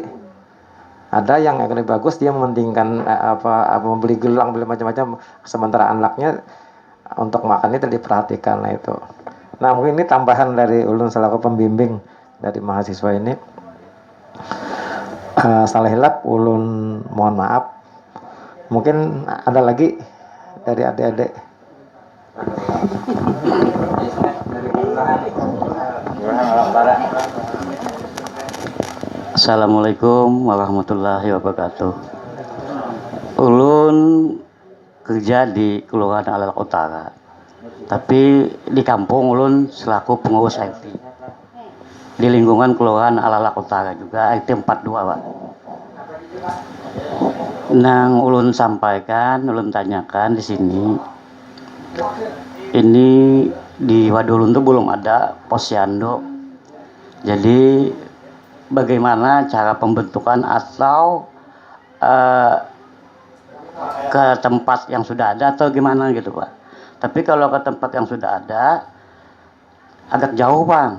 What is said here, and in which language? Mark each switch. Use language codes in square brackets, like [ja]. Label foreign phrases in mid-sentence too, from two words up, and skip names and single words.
[id] Ada yang ekonomi bagus, dia mementingkan membeli gelang, beli macam-macam, sementara anaknya untuk makannya tidak diperhatikan. Itu. [bjn] Nah, mungkin ini tambahan dari ulun selaku pembimbing dari mahasiswa ini. Salah hilap, ulun mohon maaf. [id] Mungkin ada lagi dari adik-adik. [ar] السلام عليكم ورحمة الله وبركاته. [bjn] Ulun kerja di Kelurahan Alak Utara, tapi di kampung ulun selaku pengurus RT di lingkungan Kelurahan Alak Utara juga, RT 42 Pak. Nang ulun sampaikan, ulun tanyakan di sini, ini di Wadulun tuh belum ada posyandu. [id] Jadi bagaimana cara pembentukan atau ke tempat yang sudah ada atau gimana gitu Pak. Tapi kalau ke tempat yang sudah ada agak jauh Bang.